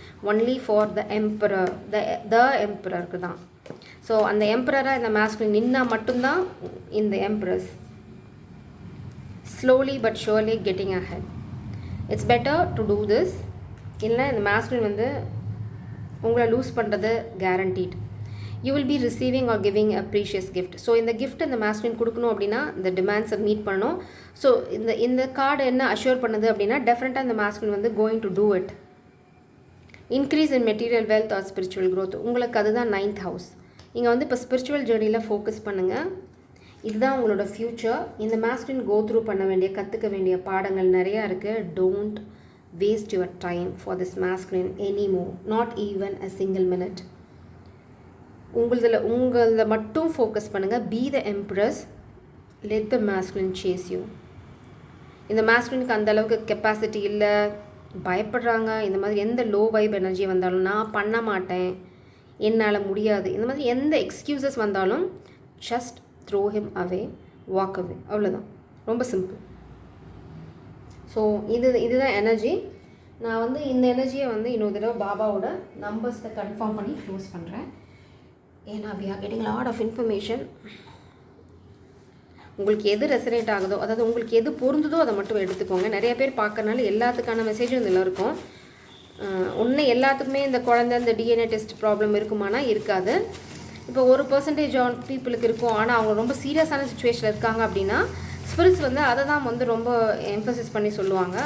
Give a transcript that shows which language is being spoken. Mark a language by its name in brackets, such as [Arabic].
[English] only for the emperor, [Tamil] த எம்பரருக்கு தான். So அந்த எம்பரராக இந்த மாஸ்குலின் நின்னா மட்டும்தான் இந்த embrace [English] Slowly but surely getting ahead. It's better to do this. [Tamil] இல்லை இந்த மாஸ்குலின் வந்து உங்களை லூஸ் பண்ணுறது guaranteed. [English] you will be receiving or giving a precious gift. [Tamil] So இந்த gift இந்த மாஸ்குலின் கொடுக்கணும் அப்படின்னா இந்த டிமாண்ட்ஸை மீட் பண்ணணும். ஸோ இந்த கார்டு என்ன அஷ்யூர் பண்ணுது அப்படின்னா டெஃபினட்டாக இந்த மாஸ்குலின் வந்து [English] Going to do it. Increase in material wealth or spiritual growth. [Tamil] உங்களுக்கு அதுதான் 9th ஹவுஸ். நீங்கள் வந்து இப்போ ஸ்பிரிச்சுவல் ஜேர்னியில் ஃபோக்கஸ் பண்ணுங்கள். இதுதான் உங்களோட ஃப்யூச்சர். இந்த மாஸ்குலின் கோ த்ரூ பண்ண வேண்டிய கற்றுக்க வேண்டிய பாடங்கள் நிறையா இருக்குது. [English] Don't waste your time for this masculine any more, not even a single minute. [Tamil] உங்களதில் மட்டும் ஃபோக்கஸ் பண்ணுங்கள். [English] Be the empress, let the masculine chase you. [Tamil] இந்த மாஸ்குலினுக்கு அந்தளவுக்கு கெப்பாசிட்டி இல்லை, பயப்படுறாங்க, இந்த மாதிரி எந்த லோ வைப் எனர்ஜி வந்தாலும் நான் பண்ண மாட்டேன், என்னால் முடியாது, இந்த மாதிரி எந்த எக்ஸ்கியூசஸ் வந்தாலும் [English] just throw him away, walk away, [Tamil] அவ்வளோதான். ரொம்ப சிம்பிள். ஸோ இதுதான் எனர்ஜி. நான் இந்த எனர்ஜியை இன்னொரு தடவை பாபாவோட நம்பர்ஸை கன்ஃபார்ம் பண்ணி க்ளோஸ் பண்ணுறேன். ஏன்னா [English] we are getting lot of information. [Tamil] உங்களுக்கு எது ரெசனேட் ஆகுதோ, அதாவது உங்களுக்கு எது பொருந்துதோ அதை மட்டும் எடுத்துக்கோங்க. நிறைய பேர் பார்க்கறனால எல்லாத்துக்கான மெசேஜும் இதில் இருக்கும். ஒன்று எல்லாத்துக்குமே இந்த குழந்தை இந்த டிஎன்ஏ டெஸ்ட் ப்ராப்ளம் இருக்குமானா இருக்காது. இப்போ 1% ஆன் பீப்புளுக்கு இருக்கும். ஆனால் அவங்க ரொம்ப சீரியஸான சுச்சுவேஷனில் இருக்காங்க அப்படின்னா ஸ்பிரிட்ஸ் அதை தான் ரொம்ப எம்ஃபசிஸ் பண்ணி சொல்லுவாங்க.